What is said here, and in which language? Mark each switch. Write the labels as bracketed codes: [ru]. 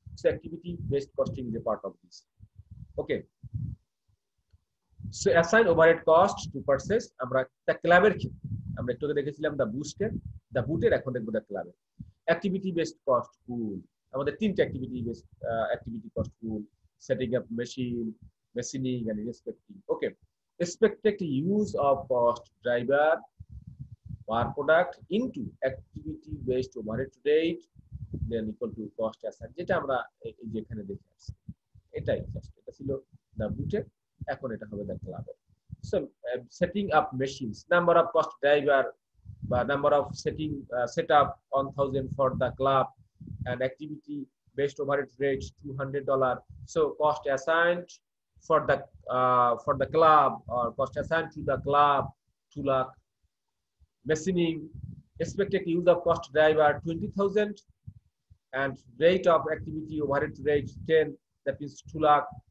[en] So activity based costing is a part of this. Okay, so assign overhead cost to purchase. [bn] আমরা একটা ক্লাবের ক্ষেত্রে আমরা একটু আগে দেখেছিলাম দা বুটের, এখন দেখবো দা ক্লাবের। অ্যাক্টিভিটি বেসড কস্ট পুল, আমাদের 3টা activity cost pool: setting up machine, machining and inspecting. [en] Okay, expected use of cost driver per product into activity based overhead rate then equal to cost assign, [bn] যেটা আমরা এই যে এখানে দেখে আসছি। এটাই জাস্ট, এটা ছিল দা বুটের, এখন এটা হবে দা ক্লাবের। [en] So setting up machines, number of cost driver বা number of set up 1000 for the club and activity based overhead rate $200. So cost assigned for the club or cost assigned to the club 2 lakh. Machining, expected use of cost driver 20,000 and rate of activity overhead rate 10, that means 2 lakh.